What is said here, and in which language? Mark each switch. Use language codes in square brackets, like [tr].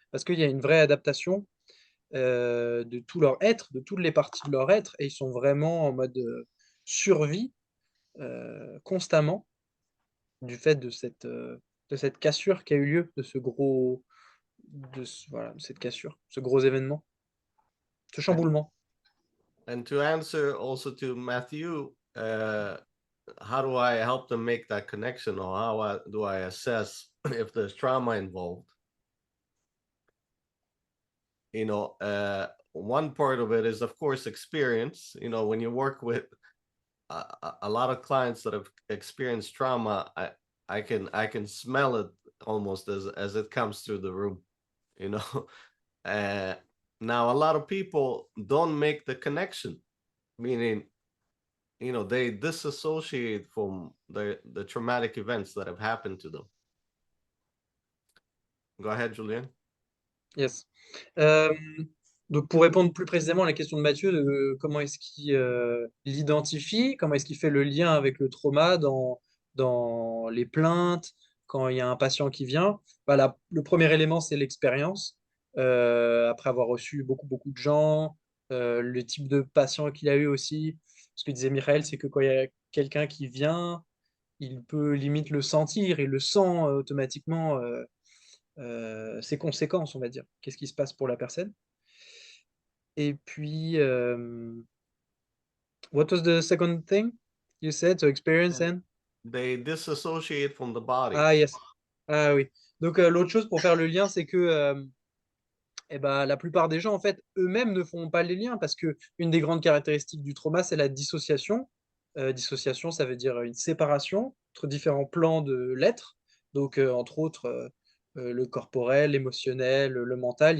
[fr] Parce qu'il y a une vraie adaptation de tout leur être, de toutes les parties de leur être, et ils sont vraiment en mode survie constamment du fait de cette cassure qui a eu lieu, de ce gros, voilà, cette cassure, ce gros événement, ce chamboulement. [en] And to answer also to Matthew, how do I help them make that connection, or do I assess if there's trauma involved? One part of it is, of course, experience. When you work with a lot of clients that have experienced trauma, I can smell it almost as it comes through the room. you know Now, a lot of people don't make the connection, meaning they disassociate from the traumatic events that have happened to them. Go ahead, Julien. Yes. [fr] Euh, donc pour répondre plus précisément à la question de Mathieu, de comment est-ce qu'il l'identifie, comment est-ce qu'il fait le lien avec le trauma dans les plaintes, quand il y a un patient qui vient, voilà, le premier élément, c'est l'expérience. Après avoir reçu beaucoup, beaucoup de gens, le type de patient qu'il a eu aussi. Ce que disait Michael, c'est que quand il y a quelqu'un qui vient, il peut limite le sentir, il le sent automatiquement. Ses conséquences, on va dire. Qu'est-ce qui se passe pour la personne? Et puis, [en] what was the second thing you said? So experience and? They disassociate from the body. Ah, yes. [fr] Ah oui. Donc, l'autre chose pour faire le lien, c'est que eh ben, la plupart des gens, en fait, eux-mêmes ne font pas les liens parce que une des grandes caractéristiques du trauma, c'est la dissociation. Dissociation, ça veut dire une séparation entre différents plans de l'être. Donc, entre autres, le corporel, l'émotionnel, le mental.